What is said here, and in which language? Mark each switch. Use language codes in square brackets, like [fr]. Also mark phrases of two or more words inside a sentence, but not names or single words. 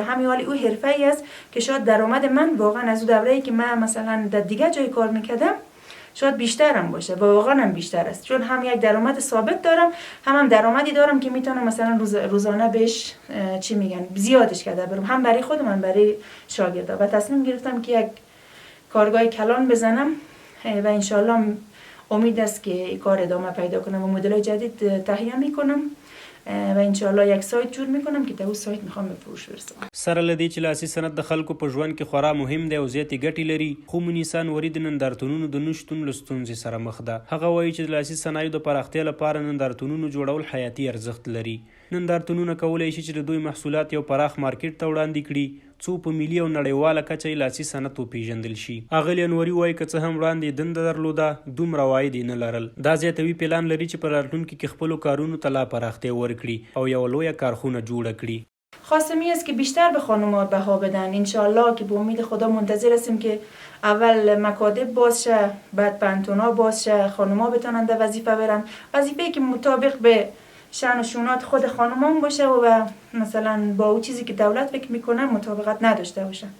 [fa] همین حالی او حرفه ای است که شاید درآمد من واقعا از اون دوره‌ای که من مثلا در دیگه جای کار میکردم شاید بیشترم باشه و واقعا هم بیشتر است، چون هم یک درآمد ثابت دارم، هم درآمدی دارم که میتونم مثلا روزانه بهش چی میگن زیادش کرده برم، هم برای خودم هم برای شاگردا. و تصمیم گرفتم که یک کارگاه کلان بزنم و انشالله امید است که کار ادامه پیدا کنم و مدل جدید تهیه میکنم و انشالله یک سایت جور میکنم که در اون سایت میخوام به فروش برسم. [ps] سره لدی چې لاسي صنعت د خلکو په ژوند کې خورا مهم دی او زیاتې ګټې لري، خو مونیسا نوري د نندارتونونو د نشتون له ستونزې سره مخ ده. هغه وایي چې د لاسي صنایعو د پراختیا لپاره نندارتونونو جوړول حیاتي ارزښت لري. نندارتونونه کولی شي چې د دوی محصولات یو پراخ مارکیټ ته وړاندې کړي څو په ملي او نړیواله کچه لاسي صنعت وپیژندل شي. اغلی نوري وایي که څه هم وړاندې دنده درلوده، دومره عواید یې نه لرل. دا زیاتوي پلان لري چې په راتلونکي کې خپلو کارونو ته لا پراختیا ورکړي او یوه لویه کارخونه جوړه کړي. [fa] خواستم این است که بیشتر به خانم‌ها بها بدن. انشالله که به امید خدا منتظر هستیم که اول مکاتب باز شه، بعد پانتونا باز شه، خانم‌ها بتونن در وظیفه برن، وظیفه‌ای که مطابق به شأن و شونات خود خانمان باشه و مثلا با اون چیزی که دولت فکر میکنه مطابقت نداشته باشه.